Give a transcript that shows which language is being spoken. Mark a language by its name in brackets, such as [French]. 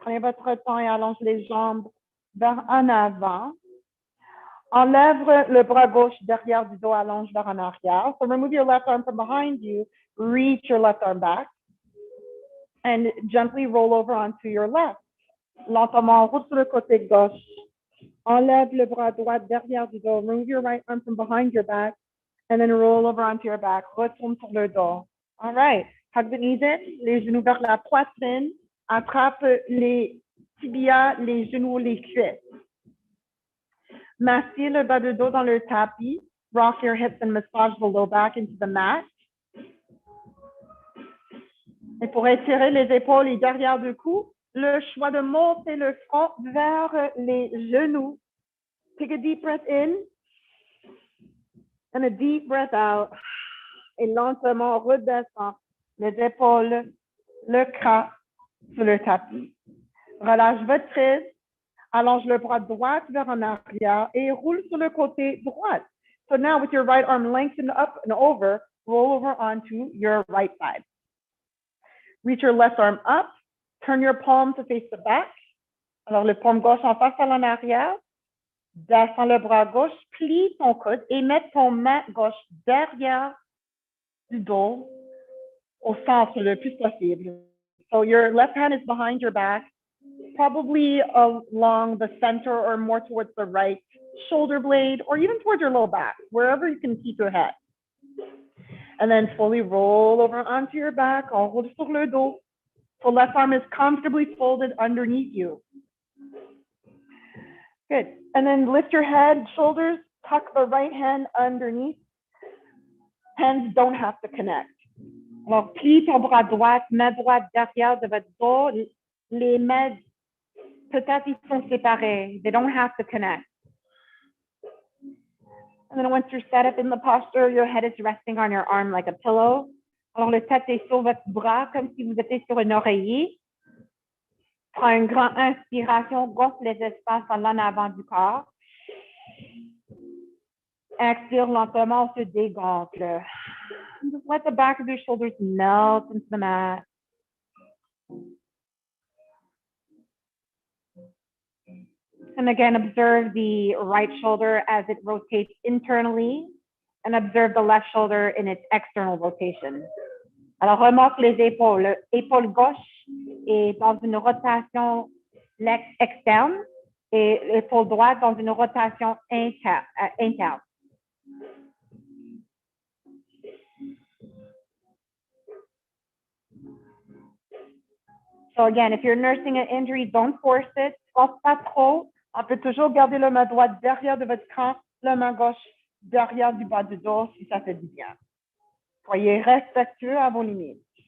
[French] Prenez votre temps et allongez les jambes vers en avant. Enlève le bras gauche derrière du dos, allonge vers en arrière. [English] So remove your left arm from behind you, reach your left arm back, and gently roll over onto your left. [French] Lentement, roule sur le côté gauche. Enlève le bras droit derrière du dos, [English] remove your right arm from behind your back, and then roll over onto your back. [French] Retourne sur le dos. [English] All right. Hug the knees in, [French] les genoux vers la poitrine. Attrape les tibias, les genoux, les cuisses. Massez le bas de dos dans le tapis. [English] Rock your hips and massage the low back into the mat. [French] Et pour étirer les épaules et derrière du cou, le choix de monter le front vers les genoux. [English] Take a deep breath in and a deep breath out. [French] Et lentement redescend les épaules, le crâne sur le tapis. Relâche votre prise. Allonge le bras droit vers en arrière et roule sur le côté droit. [English] So now with your right arm lengthened up and over, roll over onto your right side. Reach your left arm up, turn your palm to face the back. [French] Alors le paume gauche en face à l'en arrière. Descends le bras gauche, plie ton coude et mets ton main gauche derrière du dos au centre le plus possible. [English] So your left hand is behind your back, probably along the center or more towards the right shoulder blade or even towards your low back, wherever you can keep your head. And then slowly roll over onto your back, [French] enroule sur le dos. [English] So left arm is comfortably folded underneath you. Good. And then lift your head, shoulders, tuck the right hand underneath. Hands don't have to connect. [French] Alors, plie ton bras droit, main droite derrière de votre dos. Les mains, peut-être ils sont séparés. [English] They don't have to connect. And then once you're set up in the posture, your head is resting on your arm like a pillow. [French] Alors, le tête est sur votre bras comme si vous étiez sur un oreiller. Prends une grande inspiration, gonfle les espaces en avant du corps. Expire lentement, on se dégonfle. [English] Just let the back of your shoulders melt into the mat. And again, observe the right shoulder as it rotates internally and observe the left shoulder in its external rotation. [French] Alors, remarque les épaules. L'épaule gauche est dans une rotation externe et l'épaule droite dans une rotation interne. [English] So again, if you're nursing an injury, don't force it. [French] Force pas trop. On peut toujours garder la main droite derrière de votre camp, la main gauche derrière du bas du dos si ça fait du bien. Soyez respectueux à vos limites.